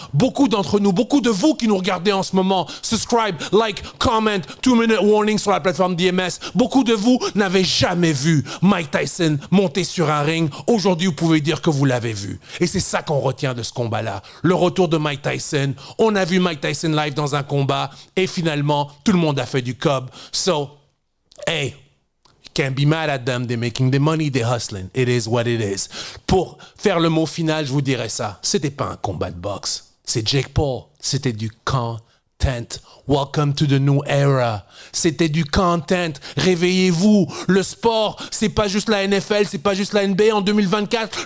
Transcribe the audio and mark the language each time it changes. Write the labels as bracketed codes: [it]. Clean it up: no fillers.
[fr] Beaucoup d'entre nous, beaucoup de vous qui nous regardez en ce moment, [en] subscribe, like, comment, 2-minute warning [fr] sur la plateforme DMS. Beaucoup de vous n'avez jamais vu Mike Tyson monter sur un ring. Aujourd'hui, vous pouvez dire que vous l'avez vu. Et c'est ça qu'on retient de ce combat-là. Le retour de Mike Tyson. On a vu Mike Tyson live dans un combat et finalement, tout le monde a fait du cob. [en] So, hey, can't be mad at them, they're making the money, they're hustling. It is what it is. [fr] Pour faire le mot final, je vous dirais ça. C'était pas un combat de boxe. C'est Jake Paul. C'était du content. [en] Welcome to the new era. [fr] C'était du content. Réveillez-vous. Le sport, c'est pas juste la NFL, c'est pas juste la NBA en 2024.